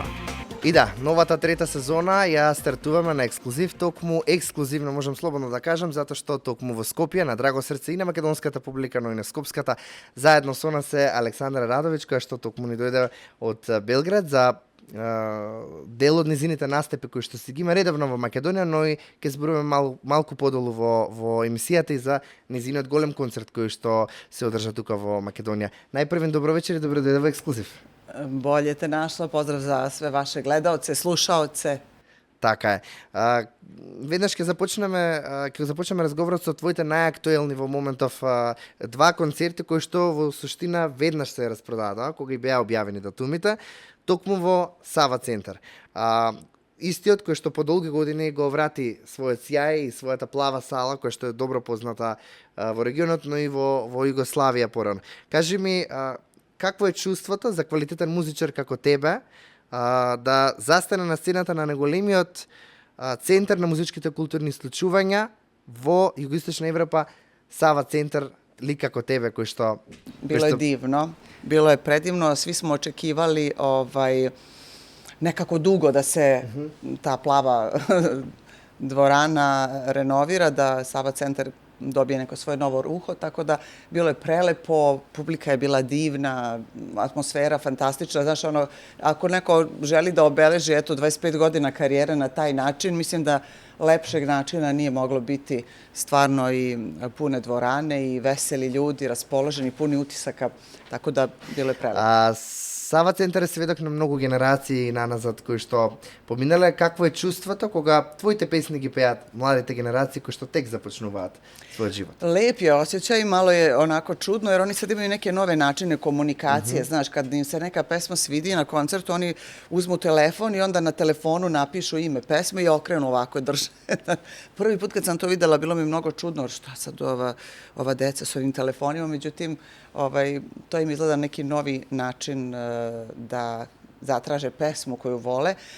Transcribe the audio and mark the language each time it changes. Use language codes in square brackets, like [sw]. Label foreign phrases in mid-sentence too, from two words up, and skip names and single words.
[mk] И да, новата трета сезона ја стартуваме на Ексклузив, токму ексклузивно можам слободно да кажам, затоа што токму во Скопје, на драго срце и на македонската публика, но и на скопската, заедно со нас е Александра Радович, која што токму ни дојде од Белград за дел од низините настапи кои што си ги има редовно во Македонија, но и ќе зборуваме малку подолу во емисијата и за низиниот голем концерт кој што се одржа тука во Македонија. Најпрвен добро вечер и добро дојде во Ексклузив. [sr] Bolje te našla, pozdrav za sve vaše gledaoce, slušaoce. [mk] Така е. Веднаш ќе започнеме разговорот со твоите најактуелни во моментов два концерти кои што во суштина веднаш се распродадоа кога и беа објавени датумите, токму во Сава центар. Истиот кој што по долги години го врати својот сјај и својата плава сала која што е добро позната во регионот, но и во Југославија порано. Кажи ми, какво е чувството за квалитетен музичар како тебе да застане на сцената на најголемиот центар на музичките културни случувања во Југоисточна Европа, Сава центар, лик како тебе кој што... [sr] Bilo je divno, bilo je predivno, svi smo očekivali nekako dugo da se ta plava dvorana renovira, da Sava centar dobije neko svoje novo ruho, tako da bilo je prelepo, publika je bila divna, atmosfera fantastična. Znaš, ako neko želi da obeleži 25 godina karijere na taj način, mislim da lepšeg načina nije moglo biti, stvarno i pune dvorane i veseli ljudi, raspoloženi, puni utisaka, tako da bilo je prelepo. [mk] Сава центар е сведок на многу генерации наназад кои што поминале. Какво е чувството кога твоите песни ги пеат младите генерации кои што тек започнуваат својот живот? [sr] Lep je osjećaj, malo je onako čudno, jer oni sad imaju neke nove načine komunikacije. Znaš, kad im se neka pesma svidi na koncertu, oni uzmu telefon i onda na telefonu napišu ime pesme i okrenu ovako drže. Prvi put kad sam to videla, bilo mi mnogo čudno, šta sad ova deca s ovim telefonima, međutim, to im izgleda neki novi način da zatraže pesmu koju vole.